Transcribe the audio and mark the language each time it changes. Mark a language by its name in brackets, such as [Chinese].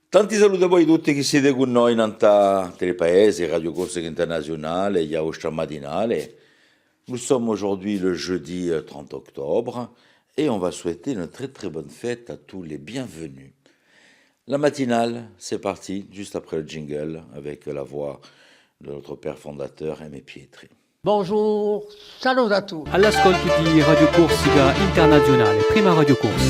[Italian] Tanti saluti a voi tutti che siete con noi in Anta Telepaese, Radio Corsica Internazionale, Yaoustra Matinale. [French] Nous sommes aujourd'hui le jeudi 30 octobre et on va souhaiter une très très bonne fête à tous les bienvenus. La matinale, c'est parti, juste après le jingle, avec la voix de notre père fondateur Aimé Pietri. Bonjour, salut à tous. [Italian] All'ascolto di Radio Corsica Internazionale, prima Radio Corsica.